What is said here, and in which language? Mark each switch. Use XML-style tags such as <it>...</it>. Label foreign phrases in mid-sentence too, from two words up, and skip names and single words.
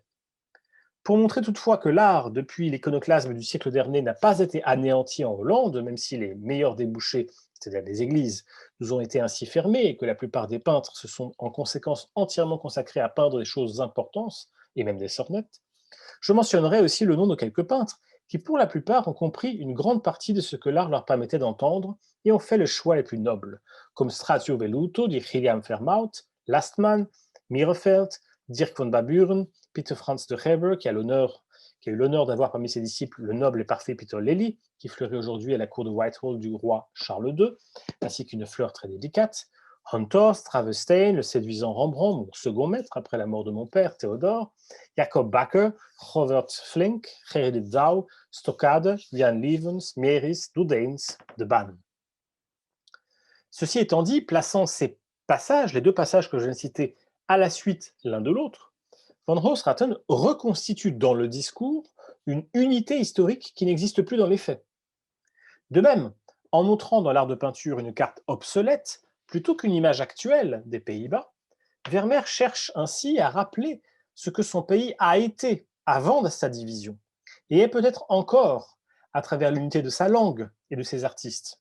<fr>Pour montrer toutefois que l'art, depuis l'iconoclasme du siècle dernier, n'a pas été anéanti en Hollande, même si les meilleurs débouchés, c'est-à-dire les églises, nous ont été ainsi fermés et que la plupart des peintres se sont en conséquence entièrement consacrés à peindre des choses d'importance, et même des sornettes, je mentionnerai aussi le nom de quelques peintres qui, pour la plupart, ont compris une grande partie de ce que l'art leur permettait d'entendre et ont fait le choix les plus nobles, comme Strazio Veluto, dit Gilliam Vermaat, Lastman, Mierefeld, Dirk von Baburen, Peter Franz de Gever, qui a eu l'honneur d'avoir parmi ses disciples le noble et parfait Peter Lely, qui fleurit aujourd'hui à la cour de Whitehall du roi Charles II, ainsi qu'une fleur très délicate, Honthorst, Ravestein, le séduisant Rembrandt, mon second maître après la mort de mon père, Théodore, Jacob Bakker, Robert Flink, Gerrit Douw, Stockade, Jan Levens, Mieris, Doudeins, de Ban. Ceci étant dit, plaçant ces passages, les deux passages que je viens de citer, à la suite l'un de l'autre, Van Hoogstraten reconstitue dans le discours une unité historique qui n'existe plus dans les faits. De même, en montrant dans l'art de peinture une carte obsolète, plutôt qu'une image actuelle des Pays-Bas, Vermeer cherche ainsi à rappeler ce que son pays a été avant sa division, et est peut-être encore à travers l'unité de sa langue et de ses artistes.</fr>